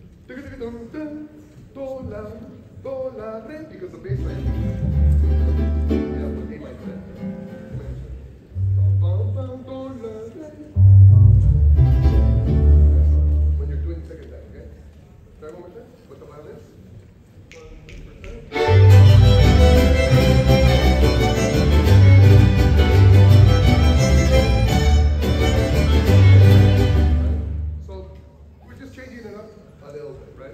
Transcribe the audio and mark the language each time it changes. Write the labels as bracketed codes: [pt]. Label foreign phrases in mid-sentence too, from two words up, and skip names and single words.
[en] Do, la, re, because the bass line. Yeah, with A minor. Do, la, re. When you're doing the second time, okay? Try one more time with the violins. So we're just changing it up a little bit, right?